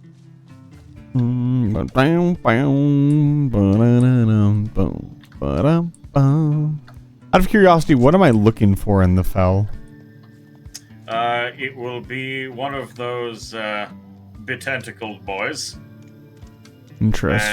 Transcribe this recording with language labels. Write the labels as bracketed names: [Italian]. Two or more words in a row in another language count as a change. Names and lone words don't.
[English] Ba-dum, ba-dum, ba-da-da-dum, boom, ba-dum. Out of curiosity, what am I looking for in the fell? It will be one of those betentacled boys. Interesting.